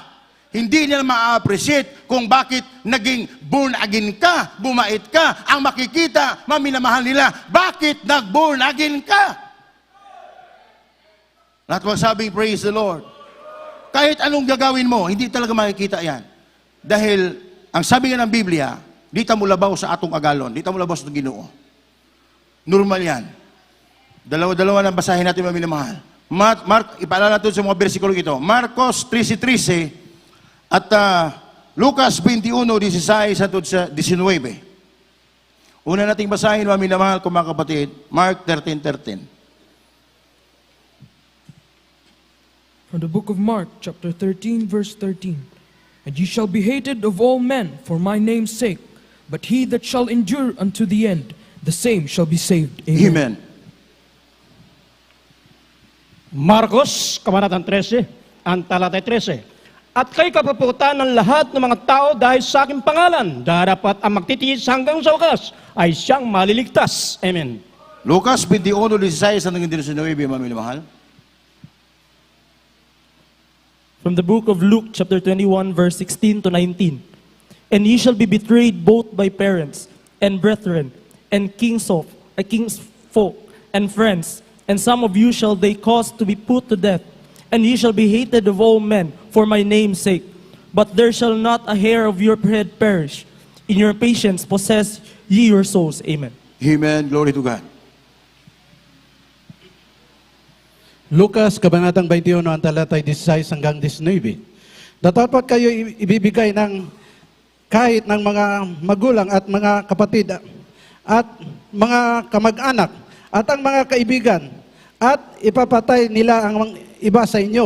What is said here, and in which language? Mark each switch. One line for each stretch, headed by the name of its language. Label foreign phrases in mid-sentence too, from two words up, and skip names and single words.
Filipino: Hindi nila ma-appreciate kung bakit naging
English: born again
Filipino: ka, bumait ka. Ang makikita, maminamahal nila, bakit nag-
English: born again
Filipino: ka? Lahat magsabing,
English: praise the Lord.
Filipino: Kahit anong gagawin mo, hindi talaga makikita yan. Dahil, ang sabi nga ng Biblia,
Cebuano: di ta mo labaw sa atong agalon, di ta mo labaw sa Ginoo.
Filipino: Normal yan. Dalawa-dalawa na basahin natin, maminamahal. Ipaalala natin sa mga bersikulo ito. Marcos 13:13 at Lucas 21:16 at 19. Una nating basahin, mga minamahal ko mga kapatid,
English: Mark 13:13. From the book of Mark, chapter 13, verse 13. And ye shall be hated of all men for my name's sake, but he that shall endure unto the end, the same shall be saved. Amen.
Filipino: Marcos, Kabanatang 13, ang talatay 13. At kay kapaputan ng lahat ng mga tao dahil sa aking pangalan, darapat ang magtitiis hanggang sa wakas ay siyang maliligtas. Amen. Lucas 21:16 hanggang 19, mga minamahal.
English: From the book of Luke, chapter 21, verse 16 to 19. And ye shall be betrayed both by parents, and brethren, and kingsfolk, and friends, and some of you shall they cause to be put to death. And ye shall be hated of all men for my name's sake. But there shall not a hair of your head perish. In your patience possess ye your souls. Amen. Amen. Glory to God.
Filipino: Lucas, Kabanatang 21, ang talatay 16 hanggang 19. Dapat kayo ibibigay ng kahit ng mga magulang at mga kapatid at mga kamag-anak at ang mga kaibigan at ipapatay nila ang iba sa inyo.